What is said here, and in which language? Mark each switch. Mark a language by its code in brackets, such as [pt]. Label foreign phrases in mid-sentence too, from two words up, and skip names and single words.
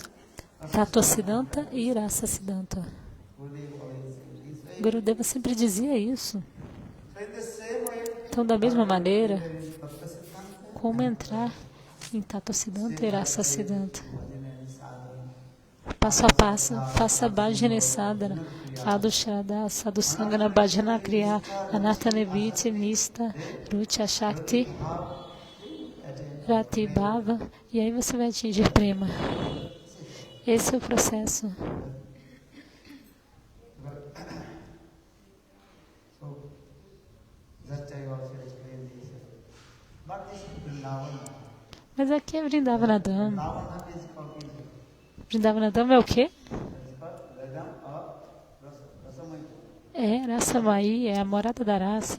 [pt] Tattva Siddhanta e Rasa Siddhanta. Gurudeva sempre dizia isso. Então, da mesma maneira, como entrar em Tattva Siddhanta e Rasa Siddhanta? Passo a passo, faça Bhajana Sadhana, Sadhu Shraddha, Sadhu Sangana, Bhajana Kriya, Anartha Nivritti, Nista, Rucha Shakti, Rati Bhava, e aí você vai atingir Prema. Esse é o processo. Mas aqui é Vrindavanadam. Vrindavanadam é o quê? É Rasamai, é a morada da raça.